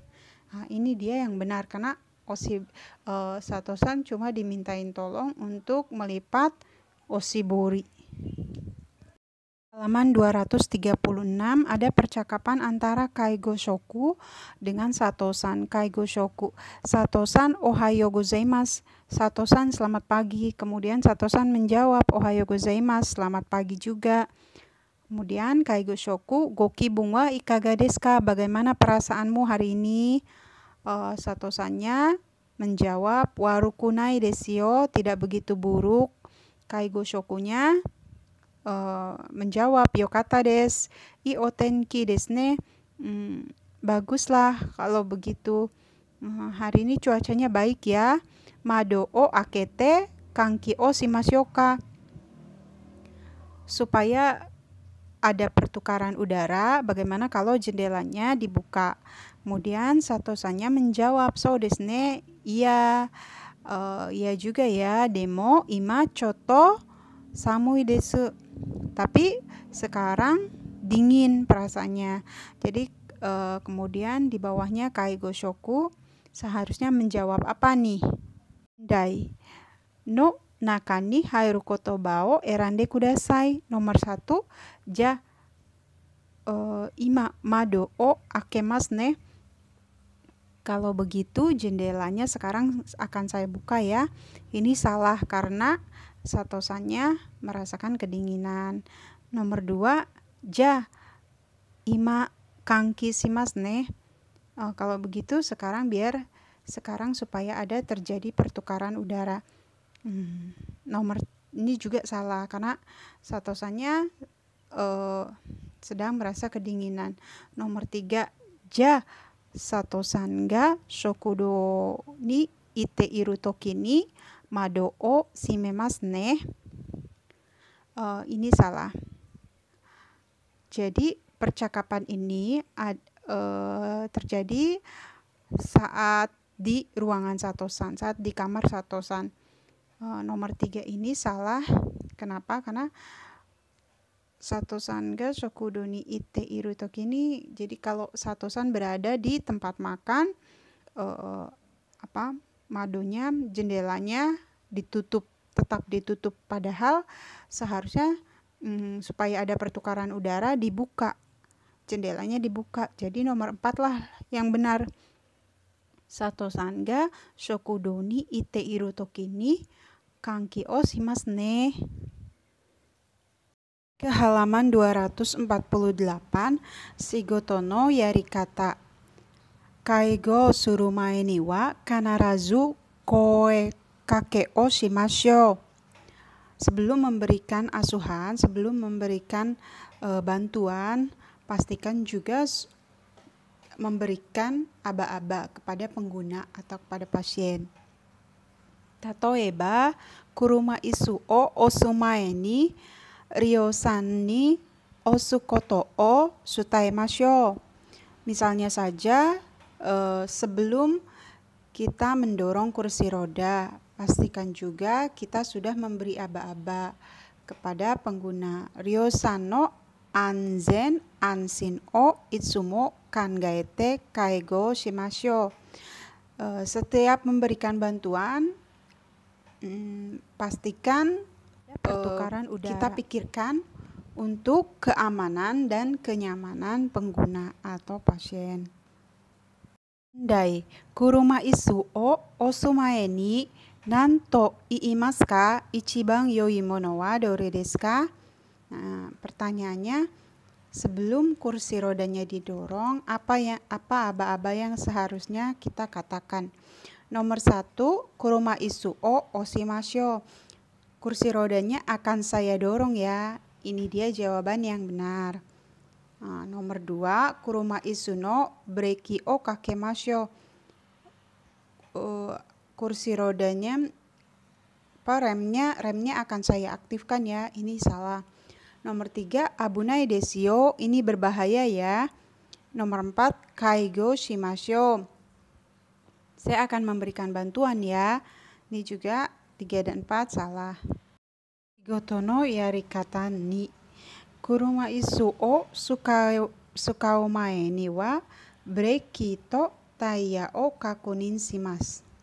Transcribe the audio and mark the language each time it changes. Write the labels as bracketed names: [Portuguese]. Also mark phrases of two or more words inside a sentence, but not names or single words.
[Indonesian] Nah, ini dia yang benar karena Sato-san cuma dimintain tolong untuk melipat oshibori. Halaman 236 ada percakapan antara Kaigoshoku dengan Sato-san. Kaigoshoku, [Japanese] Sato-san おはようございます. [Indonesian] Sato-san, selamat pagi. Kemudian Sato-san menjawab, [Japanese] おはようございます, [Indonesian] selamat pagi juga. Kemudian Kaigoshoku, [Japanese] ご気分がいかがですか? [Indonesian] Bagaimana perasaanmu hari ini? Sato-sannya menjawab, [Japanese] 悪くないですよ, [Indonesian] tidak begitu buruk. Kaigoshokunya menjawab, [Japanese] よかったです、いいお天気ですね. [Indonesian] Baguslah kalau begitu. Hari ini cuacanya baik ya. [Japanese] 窓を開けて換気をしましょうか. [Indonesian] Supaya ada pertukaran udara, bagaimana kalau jendelanya dibuka? Kemudian Satosannya menjawab, [Japanese] そうですね, [Indonesian] iya, iya juga ya, [Japanese] でも今ちょっと寒いです. [Indonesian] Tapi sekarang dingin perasaannya. Jadi kemudian di bawahnya [Japanese] 介護職 [Indonesian] seharusnya menjawab apa nih? [Japanese] 題の中に入る言葉を選んでください. Nomor 1, じゃ今窓を開けますね. [Indonesian] Kalau begitu jendelanya sekarang akan saya buka ya. Ini salah karena Satosannya merasakan kedinginan. [Japanese] Nomor 2, じゃ今換気しますね. [Indonesian] Kalau begitu sekarang supaya ada terjadi pertukaran udara. Nomor ini juga salah karena Satosannya sedang merasa kedinginan. Nomor 3, [Japanese] じゃ Satosan が食堂にいているときに窓を閉めますね. [Indonesian] Ini salah. Jadi percakapan ini terjadi saat di ruangan Satosan, saat di kamar Satosan. Nomor 3 ini salah. Kenapa? Karena [Japanese] Satosan が食堂にいているとき [Indonesian] ini, jadi kalau Satosan berada di tempat makan, madonya, jendelanya tetap ditutup, padahal seharusnya supaya ada pertukaran udara dibuka, jendelanya dibuka. Jadi nomor 4 lah yang benar. [Japanese] Satosan が食堂にいているときに換気をしますね. [Indonesian] Ke halaman 248, [Japanese] 仕事のやり方. 介護する前には必ず声かけをしましょう. [Indonesian] Sebelum memberikan asuhan, sebelum memberikan bantuan, pastikan juga memberikan aba-aba kepada pengguna atau kepada pasien. [Japanese] 例えば、車椅子を押す前に利用者さんに押すことを伝えましょう. [Indonesian] Misalnya saja, sebelum kita mendorong kursi roda, pastikan juga kita sudah memberi aba-aba kepada pengguna. [Japanese] 利用者さんの安全安心をいつも考えて介護しましょう. [Indonesian] Setiap memberikan bantuan, pastikan pertukaran udara. Kita pikirkan untuk keamanan dan kenyamanan pengguna atau pasien. [Japanese] Dai, 車椅子を押す前に何と言いますか? 一番良いものはどれですか? [Indonesian] Nah, pertanyaannya, sebelum kursi rodanya didorong, apa aba-aba yang seharusnya kita katakan? Nomor 1, [Japanese] 車椅子を押しましょう. [Indonesian] Kursi rodanya akan saya dorong ya. Ini dia jawaban yang benar. Nomor 2, [Japanese] 車椅子のブレーキをかけましょう. [Indonesian] Kursi rodanya, remnya akan saya aktifkan ya. Ini salah. Nomor 3, [Japanese] 危ないですよ. [Indonesian] Ini berbahaya ya. Nomor 4, [Japanese] 介護しましょう. [Indonesian] Saya akan memberikan bantuan ya. Ini juga 3 dan 4 salah. [Japanese] 仕事のやり方に車椅子を使う前にはブレーキとタイヤを確認します.